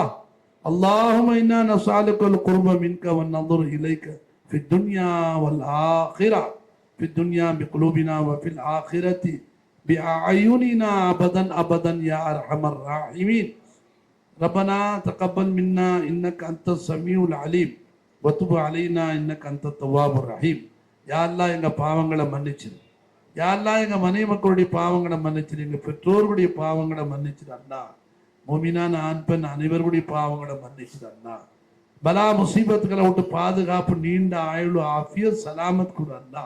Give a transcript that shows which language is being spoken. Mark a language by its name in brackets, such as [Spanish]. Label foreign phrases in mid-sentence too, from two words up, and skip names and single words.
[Arabic] اللهم إنا نسألك القرب منك والنظر إليك في الدنيا والآخرة في الدنيا بقلوبنا وفي الآخرة بأعيننا أبدا أبدا يا أرحم الراحمين. ربنا تقبل منا إنك أنت السميع العليم وتب علينا إنك أنت التواب الرحيم. يا الله [Tamil] எங்க பாவங்களை மன்னிச்சிரு. [Arabic] يا الله [Tamil] எங்க மனைவி மக்களுடைய பாவங்களை மன்னிச்சிரு. எங்க பெற்றோர்களுடைய பாவங்களை மன்னிச்சிரு அல்லாஹ். மோமினான ஆண் பெண் அனைவருடைய பாவங்களை மன்னிச்சிரு அல்லாஹ். பலா முசீபத்துகளை விட்டு பாதுகாப்பு நீண்ட ஆயுள் ஆஃபியத் சலாமத் கொடு அல்லாஹ்.